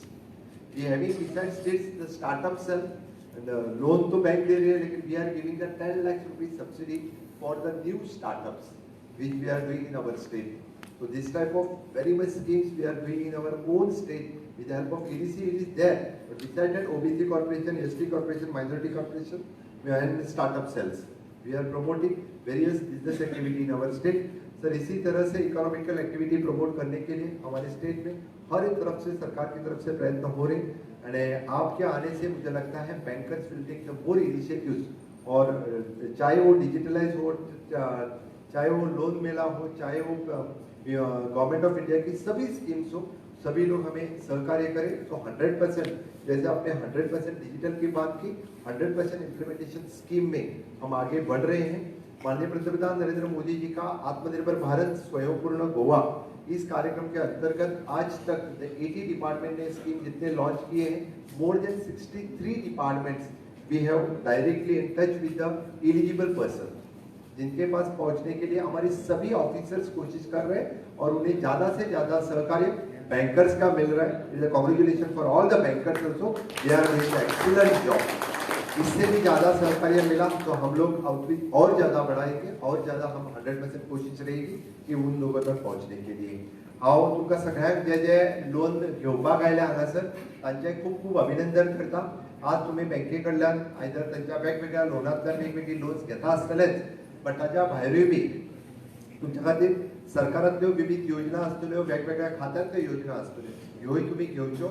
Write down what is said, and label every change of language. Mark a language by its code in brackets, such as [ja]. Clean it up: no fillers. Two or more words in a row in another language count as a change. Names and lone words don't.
[en] We are having besides this the startup cell, the loan to bank area, we are giving the 10 lakh rupees subsidy for the new startups which we are doing in our state. So this type of very much schemes we are doing in our own state with the help of EDC. It is there, but besides that, OBC corporation, ST corporation, minority corporation, we are in startup cells. We are promoting various business activity in our state. [hi] सर इसी तरह से [en] economical activity [hi] प्रमोट करने के लिए हमारे स्टेट में हर एक तरफ से सरकार की तरफ से प्रयत्न हो रहे हैं। एंड आपके आने से मुझे लगता है [en] bankers will take the more initiatives, [hi] और चाहे वो डिजिटलाइज हो, चाहे वो लोन मेला हो, चाहे वो गवर्नमेंट ऑफ इंडिया की सभी स्कीम्स हो, सभी लोग हमें सहकार्य करें। तो 100%, जैसे आपने 100% डिजिटल की बात की, 100% इम्प्लीमेंटेशन स्कीम में हम आगे बढ़ रहे हैं। माननीय पंतप्रधान नरेंद्र मोदी जी का आत्मनिर्भर भारत स्वयंपूर्ण गोवा, इस कार्यक्रम के अंतर्गत आज तक 80 डिपार्टमेंट ने स्कीम जितने लॉन्च किए हैं, [en] more than 63 departments we have directly in touch with the eligible person, [hi] जिनके पास पहुंचने के लिए हमारे सभी ऑफिसर्स कोशिश कर रहे हैं और उन्हें ज्यादा से ज्यादा सहकार्य बैंकर्स का मिल रहा है। [en] Congratulation for all the bankers also, they are doing excellent job. [hi] इससे भी ज्यादा सहकार्य मिला तो हम लोग आउटरीच और ज्यादा बढ़ाएंगे और ज्यादा हम 100% कोशिश रहेगी कि उन लोगों तक पहुंचने के लिए। [kok] हांव तुमकां सगळ्यांक जे जे लोन घेवपाक आयल्या हांगासर तांचें खूब खूब अभिनंदन करता। आज तुम्ही बँके कडल्यान आयदर तांच्या वेगवेगळ्या लोनांतल्यान वेगवेगळी लोन्स घेता आसतलेच, बट ताच्या भायरूय बी तुमच्या खातीर सरकारांतल्यो विविध योजना आसतल्यो, वेगवेगळ्या खात्यांतल्यो योजना आसतल्यो, ह्योय तुम्ही घेवच्यो।